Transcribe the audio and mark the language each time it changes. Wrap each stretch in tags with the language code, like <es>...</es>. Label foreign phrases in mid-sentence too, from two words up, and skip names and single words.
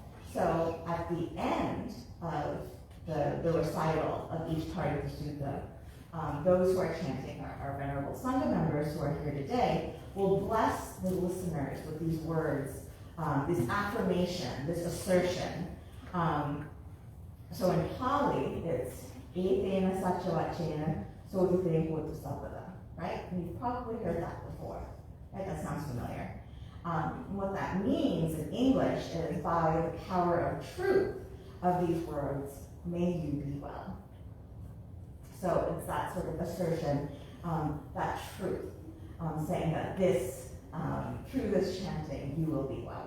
<en>So at the end of the recital of each part of the sutta, those who are chanting, our Venerable Sangha members who are here today, will bless the listeners with these words, this affirmation, this assertion. So in Pali, it's</en> <pi>etena satchavachena sodhite hotu sabada,</pi> <en>right? And you've probably heard that before, right? That sounds familiar. What that means in English is, by the power of truth of these words, may you be well. So it's that sort of assertion, that truth, saying that this, through this chanting, you will be well.</en>